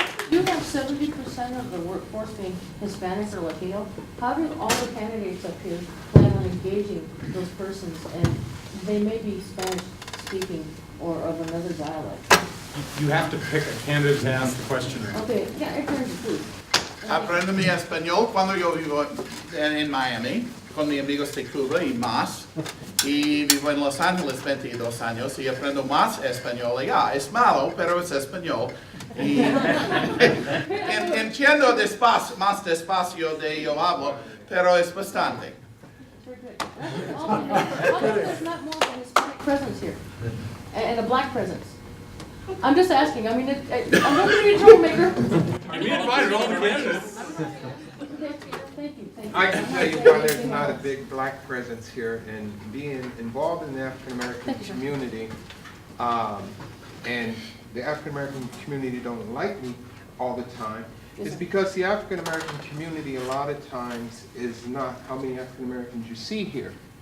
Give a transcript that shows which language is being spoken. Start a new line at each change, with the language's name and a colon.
English: You have 70% of the workforce being Hispanic or Latino. How do all the candidates up here plan on engaging those persons? And they may be Spanish speaking or of another dialect. You have to pick a candidate to ask the question. Okay, yeah, I turn to please.
Spanish: Aprendo mi español cuando yo vivo en Miami, con mis amigos de Cuba y más. Y vivo en Los Ángeles 22 años y aprendo más español allá. Es malo, pero es español. Y entiendo más despacio de yo hablo, pero es bastante.
English: Very good. How come there's not more of a Hispanic presence here? And a black presence? I'm just asking. I mean, I'm not going to be a troublemaker. We invited all the candidates. Thank you. I can tell you why there's not a big black presence here, and being involved in the African American community, and the African American community don't like me all the time, is because the African American community a lot of times is not how many African Americans you see here.